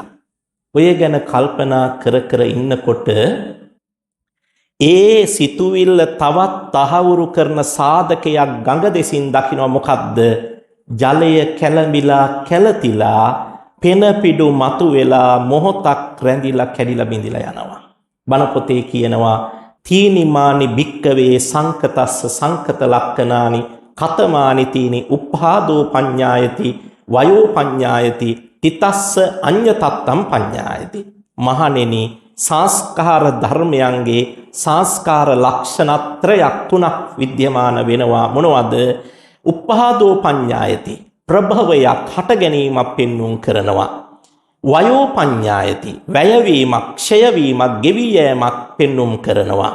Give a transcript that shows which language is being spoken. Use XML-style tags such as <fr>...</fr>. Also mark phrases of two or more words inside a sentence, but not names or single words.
<si>ඔය ගැන කල්පනා කර කර ඉන්නකොට ඒ සිතුවිල්ල තවත් තහවුරු කරන සාධකයක් ගඟ දෙසින් දකිනවා. මොකද්ද? ජලය කැළඹිලා කැළතිලා පෙන පිඩු මතු වෙලා මොහොතක් රැඳිලා කැඩිලා බිඳිලා යනවා. බණ පොතේ කියනවා</si> <pi>තීනිමානි භික්කවේ සංකතස්ස සංකත ලක්කනානි කතමානි තීනි උප්පාදෝ පඤ්ඤායති වයෝ පඤ්ඤායති තිතස්ස අඤ්ඤතත්තම් පඤ්ඤායති.</pi> <si>මහණෙනි සංස්කාර ධර්මයන්ගේ සංස්කාර ලක්ෂණත්‍රයක් තුනක් විද්‍යමාන වෙනවා. මොනවද?</si> <pi>උප්පාදෝ පඤ්ඤායති</pi> <si>ප්‍රභවයක් හට ගැනීමක් පෙන්වුම් කරනවා.</si> <pi>වයෝ පඤ්ඤායති</pi> <si>වැයවීමක් ක්ෂයවීමක් ගෙවි යෑමක් පෙන්වුම් කරනවා.</si>